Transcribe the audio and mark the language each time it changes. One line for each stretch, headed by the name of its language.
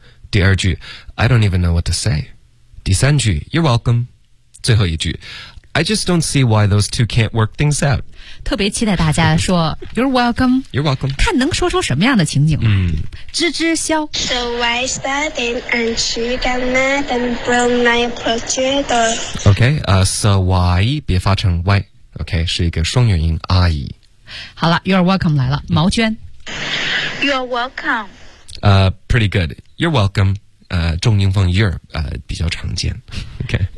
Chinese: 第二句
English: I don't even know what to say.
Chinese: 第三句
English: You're welcome.
Chinese: 最后一句
English: I just don't see why those two can't work things out.
Chinese: 特别期待大家说
English: You're welcome. You're welcome.
Chinese: 看能说出什么样的情景、吱吱笑
English: So I started and she got mad and broke my projector. OK,、so why
Chinese: 别发成
English: why. OK,
Chinese: 是一个双元音
English: I.
Chinese: 好了
English: You're welcome
Chinese: 来了毛娟
English: You're welcome. Pretty good. You're welcome.
Chinese: 重音放
English: you're、
Chinese: 比较常见
English: OK.